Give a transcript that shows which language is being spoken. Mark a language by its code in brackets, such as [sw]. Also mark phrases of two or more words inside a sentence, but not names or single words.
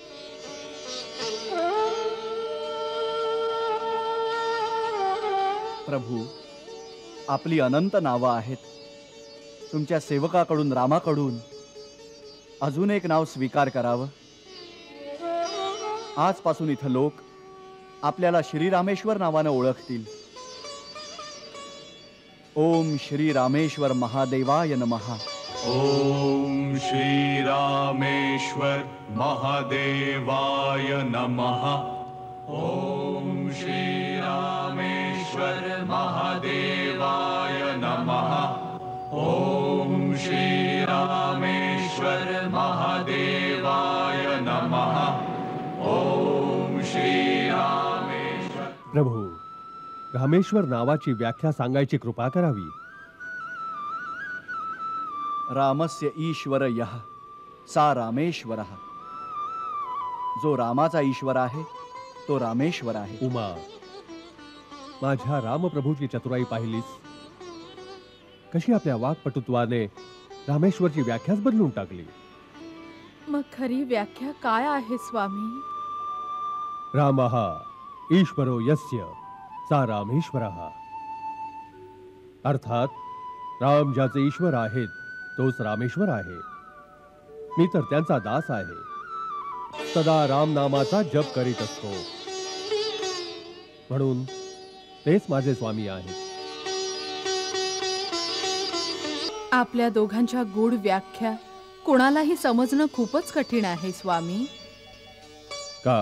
[mr] प्रभू, आपली अनंत नावं आहेत. तुमच्या सेवकाकडून रामाकडून अजून एक नाव स्वीकार करावं. आजपासून इथं लोक आपल्याला श्रीरामेश्वर नावानं ओळखतील. [sa] ओम श्री रामेश्वर महादेवाय नमः. ओम श्री रामेश्वर महादेवाय नमः. ओम श्री रामेश्वर महादेवाय नमः. ओम श्री रामेश्वर महादेवाय नमः. ओम श्री रामेश्वर. [mr] प्रभू, रामेश्वर नावाची व्याख्या सांगायची कृपा करावी. [sa] रामस्य ईश्वर यः सा रामेश्वरः. [mr] जो रामाचा ईश्वर आहे तो रामेश्वर आहे. उमा, माझ्या रामप्रभूची चतुराई पाहिलीस? कशी आपल्या वाक्पटुत्वाने रामेश्वरची व्याख्याच बदलून टाकली. मग खरी व्याख्या काय आहे स्वामी? [sa] रामः ईश्वरो यस्य सा रामेश्वरः. [mr] अर्थात राम ज्याचे ईश्वर आहेत तोच रामेश्वर आहे. मी तर त्यांचा दास आहे. सदा राम नामाचा जप करीत असतो. म्हणून तेच माझे स्वामी आहेत. आपल्या दोघांच्या गूढ व्याख्या कोणालाही समजणं खूपच कठीण आहे स्वामी. का?